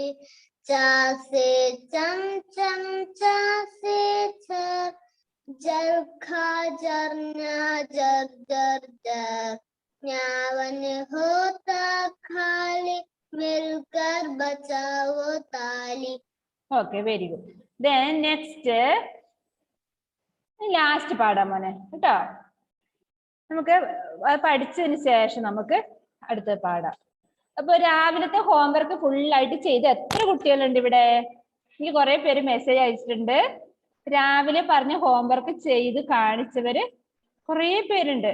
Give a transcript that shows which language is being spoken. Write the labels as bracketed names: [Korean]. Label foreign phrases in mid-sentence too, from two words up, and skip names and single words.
[Hindi] चा से चमचम चा से छर, जल खा जरना जर जर जर, गावन होता खाली मिलकर बचाओ ताली. [English] Okay, very good. Then next last [Malayalam] പാടാൻ മോനെ കേട്ടോ. നമുക്ക് പഠിച്ചതിന് ശേഷം നമുക്ക് അടുത്തത് പാടാം. അപ്പൊ രാവിലത്തെ ഹോംവർക്ക് ഫുള്ളായിട്ട് ചെയ്ത് എത്ര കുട്ടികളുണ്ട് ഇവിടെ? എനിക്ക് കുറെ പേര് മെസ്സേജ് അയച്ചിട്ടുണ്ട്. രാവിലെ പറഞ്ഞ ഹോംവർക്ക് ചെയ്ത് കാണിച്ചവര് കുറെ പേരുണ്ട്.